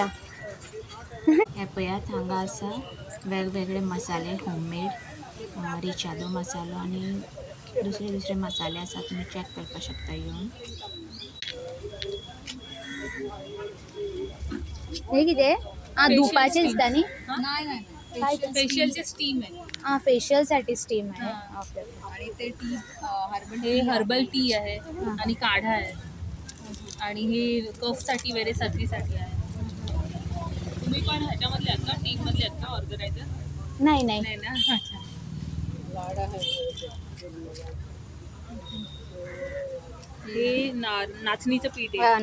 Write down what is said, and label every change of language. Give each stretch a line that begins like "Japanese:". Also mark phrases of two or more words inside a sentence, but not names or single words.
Konkani: हे पळयात हांगा आसा वेगवेगळे मसाले होममेड रिचादो मसालो आणि दुसरे मसाले आसा तुम्ही चॅक करपाक शकता येवन. हे कितें? धुवपाचें दिसता न्ही.
Marathi: फेशियलचे स्टीम आहे फेशियलसाठी स्टीम आहे. ओके. आणि ते टी हे
English: herbal tea
Marathi: आहे आणि काढा आहे आणि हे कफसाठी वगैरे सर्दीसाठी आहे. तुम्ही पण ह्याच्यामधले आहात का टीममधले आहात का ऑर्गनायझर? नाही. नाही ना. अच्छा. हे नाचणीचं पीठ आहे